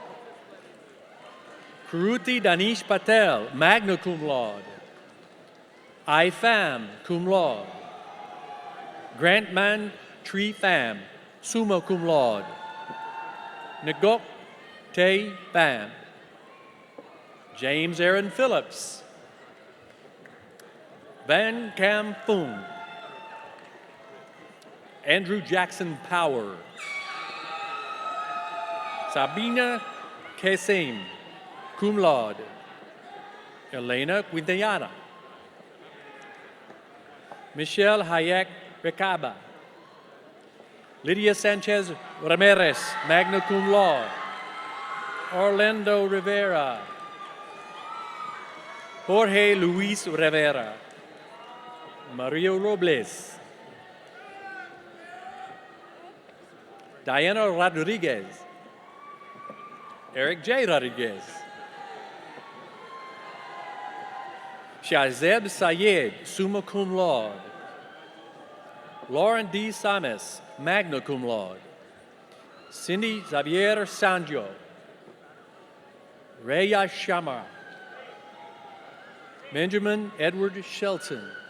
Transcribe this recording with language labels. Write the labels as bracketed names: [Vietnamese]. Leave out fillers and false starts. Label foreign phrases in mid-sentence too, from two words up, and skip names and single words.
[English] Kruti Danish Patel, [Latin] magna cum laude, [English] I Pham, [Latin] cum laude, [English] Grantman Tree Pham, [Latin] summa cum laude, [English] Ngok Tay Pham, James Aaron Phillips, Van Cam Phung, Andrew Jackson Power, Sabina Kesim, [Latin] cum laude, [English] Elena Quintana, Michelle Hayek Recaba, Lydia Sanchez Ramirez, [Latin] magna cum laude, [English] Orlando Rivera, Jorge Luis Rivera, Mario Robles, Diana Rodriguez, Eric J. Rodriguez, Shazeb Sayed, [Latin] summa cum laude. [English] Lauren D. Samis, [Latin] magna cum laude. [English] Cindy Xavier Sanjo. Raya Shamar. Benjamin Edward Shelton.